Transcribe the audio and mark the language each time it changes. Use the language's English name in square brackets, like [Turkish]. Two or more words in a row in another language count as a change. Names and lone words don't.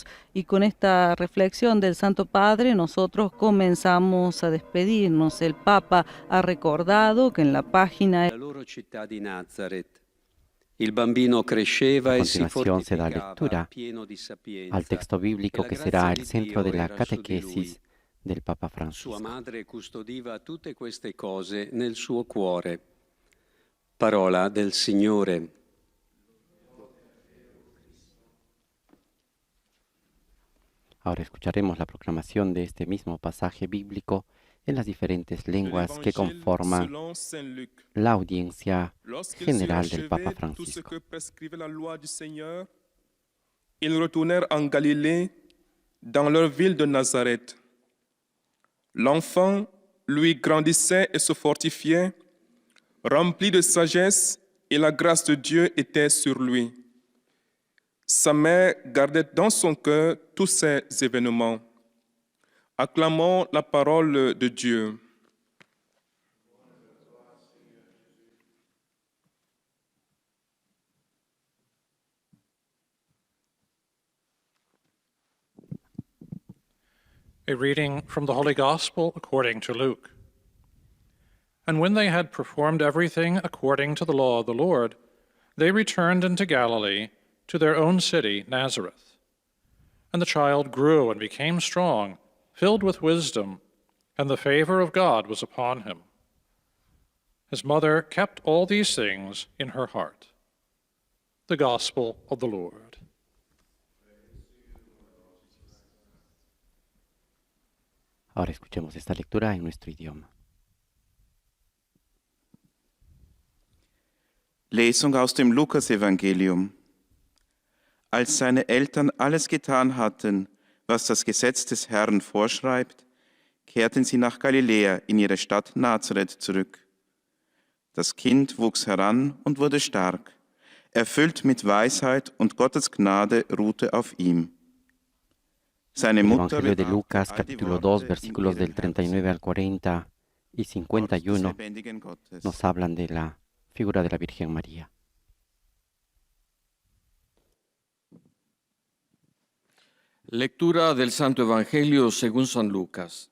[Spanish] Y con esta reflexión del Santo Padre nosotros comenzamos a despedirnos. El Papa ha recordado que en la página A continuación se da lectura al texto bíblico que será el centro de la catequesis del Papa Francisco. [Italian] Sua madre custodiva tutte queste cose nel suo cuore. Parola del Signore. [Spanish] Ahora escucharemos la proclamación de este mismo pasaje bíblico en las diferentes lenguas que conforman la audiencia general del Papa Francisco. [French] Ils retournèrent en Galilée, dans leur ville de Nazareth. L'enfant, lui, grandissait et se fortifiait, rempli de sagesse, et la grâce de Dieu était sur lui. Sa mère gardait dans son cœur tous ces événements. Acclamons la parole de Dieu. [English] A reading from the Holy Gospel according to Luke. And when they had performed everything according to the law of the Lord, they returned into Galilee, to their own city, Nazareth. And the child grew and became strong, filled with wisdom, and the favor of God was upon him. His mother kept all these things in her heart. The Gospel of the Lord. [Spanish] Ahora escuchemos esta lectura en nuestro idioma. [German] Lesung aus dem Lukasevangelium. Als seine Eltern alles getan hatten, was das Gesetz des Herrn vorschreibt, kehrten sie nach Galiläa in ihre Stadt Nazareth zurück. Das Kind wuchs heran und wurde stark, erfüllt mit Weisheit und Gottes Gnade ruhte auf ihm. [Spanish] El Evangelio de Lucas, capítulo 2, versículos del 39 al 40 y 51, nos hablan de la figura de la Virgen María. Lectura del Santo Evangelio según San Lucas.